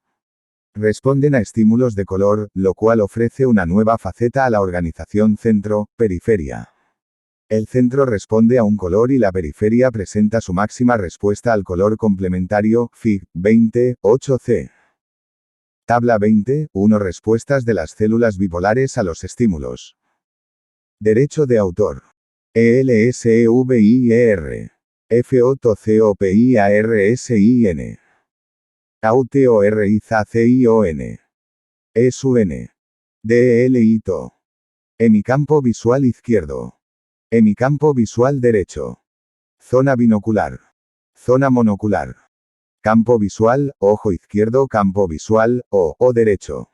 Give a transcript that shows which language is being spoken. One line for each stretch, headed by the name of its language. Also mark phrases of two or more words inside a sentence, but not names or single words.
Spanish: Responden a estímulos de color, lo cual ofrece una nueva faceta a la organización centro-periferia. El centro responde a un color y la periferia presenta su máxima respuesta al color complementario, Fig. 20, 8c. Tabla 20, 1 respuestas de las células bipolares a los estímulos. Derecho de autor. ELSEVIER. FOTCOPIARSIN. AUTORIZACION. ESUN. DELITO. Hemicampo visual izquierdo. Hemicampo visual derecho. Zona binocular. Zona monocular. Campo visual, ojo izquierdo, campo visual, o derecho.